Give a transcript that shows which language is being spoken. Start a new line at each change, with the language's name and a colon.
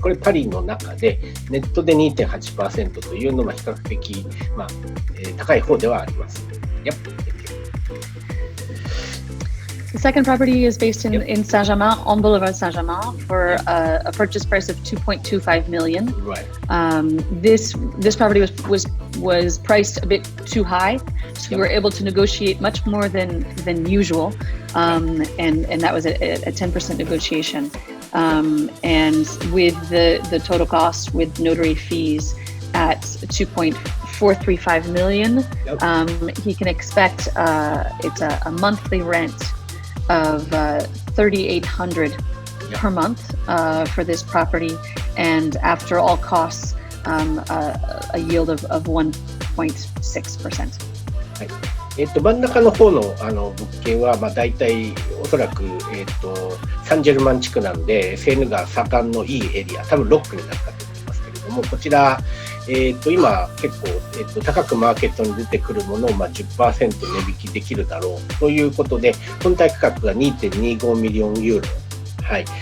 Japanese: これパリの中でネットで 2.8% というのは比較的、高い方ではあります。
English: The second property is based in Saint-Germain, on Boulevard Saint-Germain, for a purchase price of $2.25 million. Right. This property was priced a bit too high, so we were able to negotiate much more than usual, and that was a 10% negotiation. And with the total cost with notary fees at $2.435 million, he can expect it's a monthly rent of $3,800 per month for this property, and after all costs, a yield of 1.6%.
Japanese: はい。真ん中の方の物件はだいたいおそらくサンジェルマン地区なんでセーヌが盛んのいいエリア、多分ロックになったと思いますけれども、こちら今結構高くマーケットに出てくるものを10% 値引きできるだろうということで、本体価格が 2.25 ミリオンユーロ。はい。